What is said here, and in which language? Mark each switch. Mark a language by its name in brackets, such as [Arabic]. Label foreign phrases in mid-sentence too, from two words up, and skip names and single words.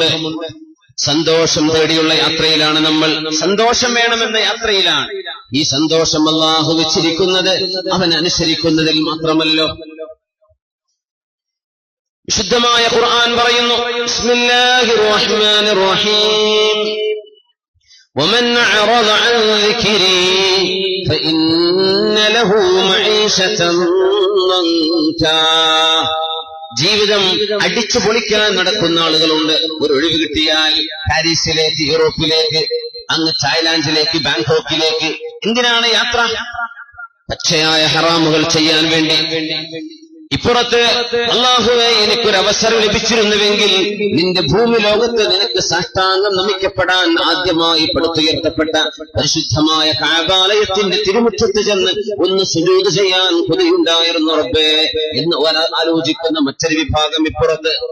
[Malayalam] സന്തോഷം തേടിയുള്ള യാത്രയിലാണ് നമ്മൾ. സന്തോഷം വേണമെന്ന യാത്രയിലാണ്. ഈ സന്തോഷം അല്ലാഹു വെച്ചിരിക്കുന്നത് അവൻ അനുസരിക്കുന്നതിൽ മാത്രമല്ലോ. വിശുദ്ധമായ ഖുർആൻ പറയുന്നു, [Arabic] بسم الله الرحمن الرحيم, ومن أعرض عن ذكري فإن له معيشة ضنكا. [Malayalam] ജീവിതം അടിച്ചു പൊളിക്കാൻ നടക്കുന്ന ആളുകളുണ്ട്. ഒരു ഒഴിവ് കിട്ടിയാൽ പാരീസിലേക്ക്, യൂറോപ്പിലേക്ക്, അങ്ങ് തായ്ലാൻഡിലേക്ക്, ബാങ്കോക്കിലേക്ക്. എന്തിനാണ് യാത്ര? പച്ചയായ ഹറാമുകൾ ചെയ്യാൻ വേണ്ടി. ഇപ്പുറത്ത് അല്ലാഹുവേ, എനിക്കൊരവസരം ലഭിച്ചിരുന്നുവെങ്കിൽ നിന്റെ ഭൂമി ലോകത്ത് നിനക്ക് സാഷ്ടാംഗം നമിക്കപ്പെടാൻ ആദ്യമായി പടുത്തുയർത്തപ്പെട്ട പരിശുദ്ധമായ കഅബാലയത്തിന്റെ തിരുമുറ്റത്ത് ചെന്ന് ഒന്ന് സുജൂദ് ചെയ്യാൻ കൊതിയുണ്ടായിരുന്നു റബ്ബേ എന്ന് ആലോചിക്കുന്ന മറ്റൊരു വിഭാഗം ഇപ്പുറത്ത്.